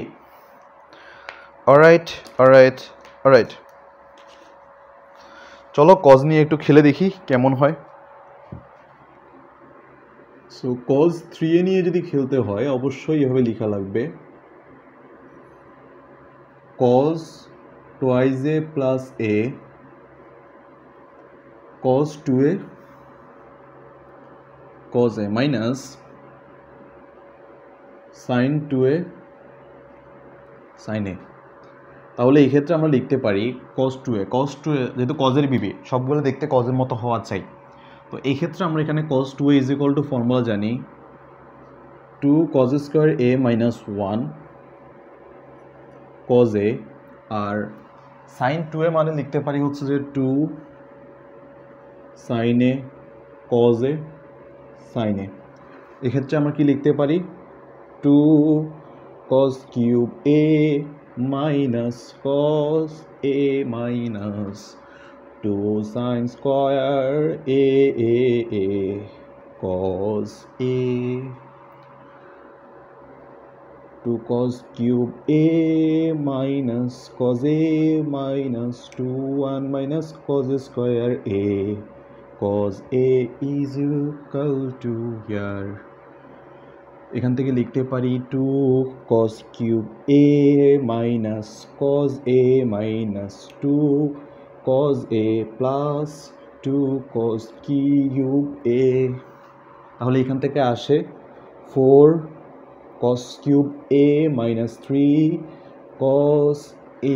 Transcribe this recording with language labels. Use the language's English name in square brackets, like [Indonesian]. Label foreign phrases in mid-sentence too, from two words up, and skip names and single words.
[Bangla] অলরাইট, চলো কজ নিয়ে একটু খেলে দেখি কেমন হয়। সো কজ 3a নিয়ে যদি খেলতে হয় অবশ্যই এভাবে লেখা লাগবে, [English] cos twice a plus a cos 2a cos a minus sin 2a sin a। [Bangla] তাহলে এই ক্ষেত্রে আমরা লিখতে পারি cos 2a যেহেতু কজের বিবি সবগুলো দেখতে কজের মতো হওয়া চাই, তো এই ক্ষেত্রে আমরা এখানে [English] cos 2a is equal to [Bangla] ফর্মুলা জানি [English] 2 cos square a minus 1 cos a, [Bangla] আর sin 2a মানে লিখতে পারি হচ্ছে যে [English] 2 sin a cos a sin a। [Bangla] এক্ষেত্রে আমরা কি লিখতে পারি [English] 2 cos cube a minus cos a minus 2 sin square a cos a 2 cos cube a minus cos a minus 2 1 minus cos square a cos a is equal to here [Bangla] এখান থেকে লিখতে পারি [English] 2 cos cube a minus cos a minus 2 cos a plus 2 cos cube a। [Bangla] তাহলে এখান থেকে আসে [English] 4 cos cube a minus 3 cos a।